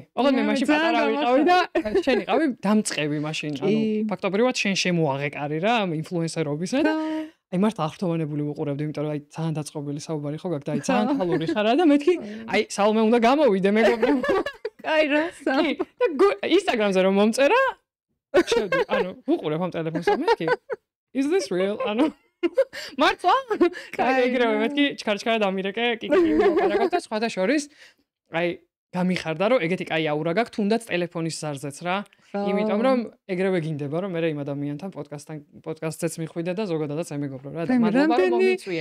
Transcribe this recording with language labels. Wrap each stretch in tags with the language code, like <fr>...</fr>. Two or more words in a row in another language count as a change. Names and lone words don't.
<ka>ოღონდ მე მაშინ პატარა ვიყავი და შენ იყავი დამწყები მაშინ, ანუ ფაქტობრივად შენ შემოაღე კარიერა ამ ინფლუენსერობისა და აი მართლა აღფრთოვანებული ვიყურებდი, იმიტომ რომ აი ძალიან დაწყობილი საუბარი ხო გაქვს და აი ძალიან ხალური ხარა და მეთქი აი სალომე უნდა გამოვიდე მეგობრებო. აი რა სა. ინსტაგრამზე რომ მომწერა შევდი, ანუ ვუყურებ ამ ტელეფონს მეთქი.</ka> <en>Is this real?</en> <ka>ანუ მართლა? კაი ეგრევე მეთქი ჩქარ-ჩქარა დამირეკე, კიკი მოკარაგოთ და სხვათა შორის აი გამიხარდა რომ ეგეთი კაი აურა გაქვს თუნდაც ტელეფონის ზარზეც რა. იმიტომ რომ ეგრევე გინდება რომ მე იმ ადამიანთან პოდკასტზეც მიხვიდე და ზოგადადაც აი მეგობრო რა და მადლობა რომ მომიწვიე.</ka>